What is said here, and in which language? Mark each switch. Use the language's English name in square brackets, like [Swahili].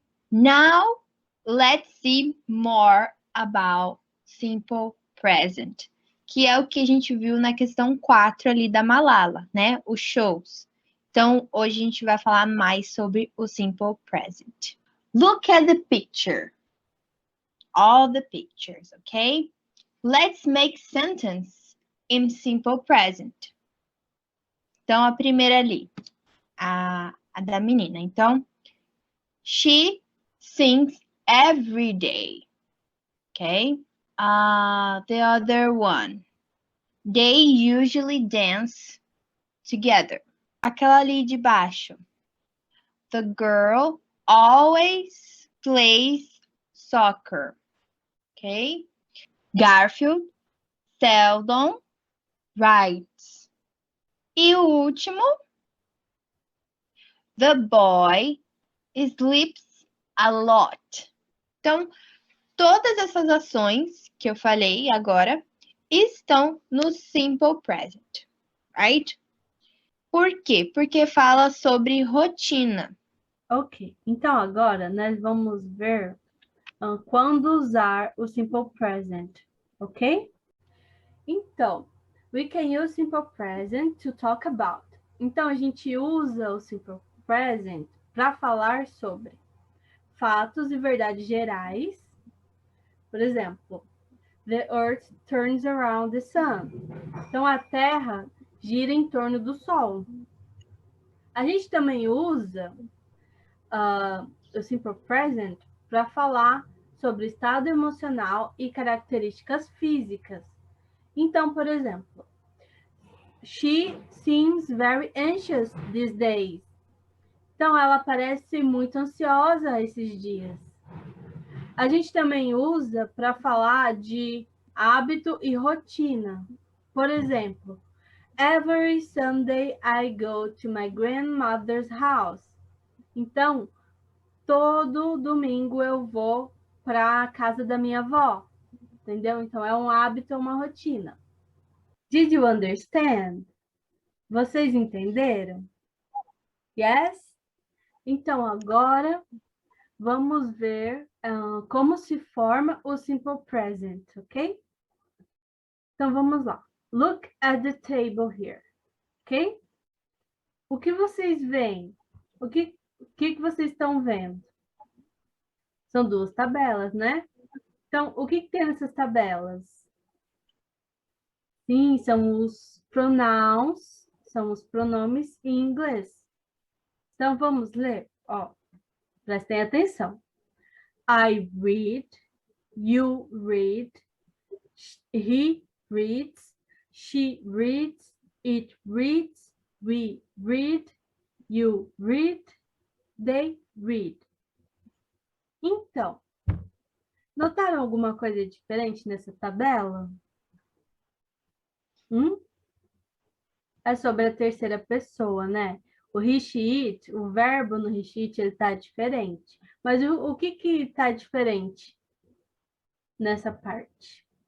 [English] Now, let's see more about simple present, [Portuguese] que é o que a gente viu na questão 4 ali da Malala, né? Os shows. Então, hoje a gente vai falar mais sobre o simple present. [English] Look at the picture. All the pictures, okay? Let's make sentence in simple present. [Portuguese] Então, a primeira ali, a da menina. [English] Então, she sings every day. Okay. The other one. They usually dance together. [Portuguese] Aquela ali de baixo. [English] The girl always plays soccer. Okay. Garfield seldom writes. [Portuguese] E o último. [English] The boy sleeps a lot. [Portuguese] Então, todas essas ações que eu falei agora estão no simple present, right? Por quê? Porque fala sobre rotina. Ok, então agora nós vamos ver quando usar o simple present, ok? [English] Então, we can use simple present to talk about. [Portuguese] Então, a gente usa o simple present para falar sobre fatos e verdades gerais. Por exemplo, [English] the earth turns around the sun. [Portuguese] Então, a Terra gira em torno do Sol. A gente também usa o simple present para falar sobre estado emocional e características físicas. Então, por exemplo, [English] she seems very anxious these days. [Portuguese] Então, ela parece muito ansiosa esses dias. A gente também usa para falar de hábito e rotina. Por exemplo, [English] every Sunday I go to my grandmother's house. [Portuguese] Então, todo domingo eu vou para a casa da minha avó. Entendeu? Então, é um hábito, é uma rotina. [English] Did you understand? [Portuguese] Vocês entenderam? Yes? Então, agora vamos ver como se forma o simple present, ok? Então, vamos lá. [English] Look at the table here, ok? [Portuguese] O que vocês veem? O que vocês estão vendo? São duas tabelas, né? Então, o que tem nessas tabelas? Sim, são os pronouns, são os pronomes em inglês. Então, vamos ler? Ó, prestem atenção. [English] I read, you read, he reads, she reads, it reads, we read, you read, they read. [Portuguese] Então, notaram alguma coisa diferente nessa tabela? É sobre a terceira pessoa, né? O he, she, it, o verbo no he, she, it, ele tá diferente. Mas o que que tá diferente nessa parte?